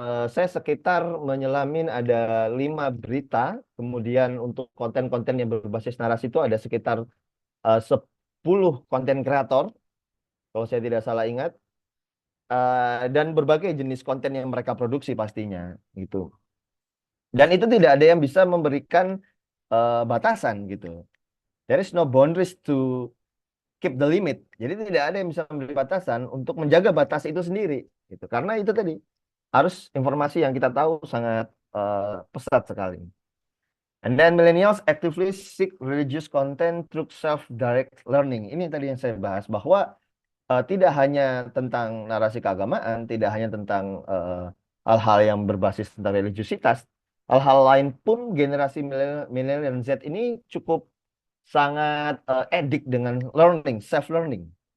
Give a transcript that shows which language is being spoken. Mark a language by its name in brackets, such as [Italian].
[Indonesian] Saya sekitar menyelamin ada 5 berita, kemudian untuk konten-konten yang berbasis narasi itu ada sekitar 10 konten kreator, kalau saya tidak salah ingat. dan berbagai jenis konten yang mereka produksi pastinya gitu. Dan itu tidak ada yang bisa memberikan batasan gitu. [English] There is no boundaries to keep the limit. [Indonesian] Jadi tidak ada yang bisa memberi batasan untuk menjaga batas itu sendiri gitu. Karena itu tadi harus informasi yang kita tahu sangat pesat sekali. [English] And then millennials actively seek religious content through self-direct learning. [Indonesian] Ini tadi yang saya bahas bahwa tidak hanya tentang narasi keagamaan, tidak hanya tentang hal-hal yang berbasis tentang religiusitas, hal-hal lain pun generasi milenial dan Z ini cukup sangat edik dengan [English] learning, self learning.